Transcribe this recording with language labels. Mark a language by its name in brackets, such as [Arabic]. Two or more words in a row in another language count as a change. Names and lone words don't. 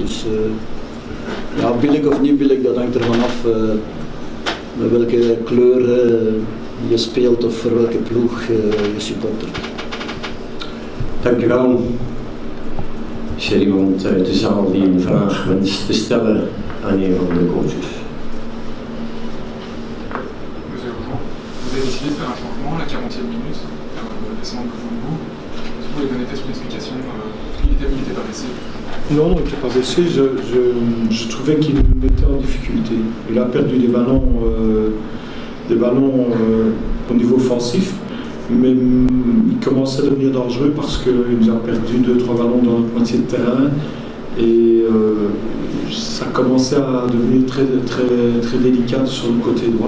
[Dutch] Dus ja, billig of niet billig, dat hangt ervan af met welke kleur je speelt of voor welke ploeg je supportert. Dank u wel. Is er iemand uit de zaal die een vraag wenst te stellen aan een van de coaches? [French] Monsieur Jean, vous avez décidé de faire un changement à la 40e minute, laissant le bout. Vous pouvez donner peut-être une explication, il n'était pas blessé? Non, il n'était pas blessé, je trouvais qu'il nous mettait en difficulté. Il a perdu des ballons au niveau offensif, mais il commençait à devenir dangereux parce qu'il nous a perdu 2-3 ballons dans notre moitié de terrain et ça commençait à devenir très, très, très délicat sur le côté droit.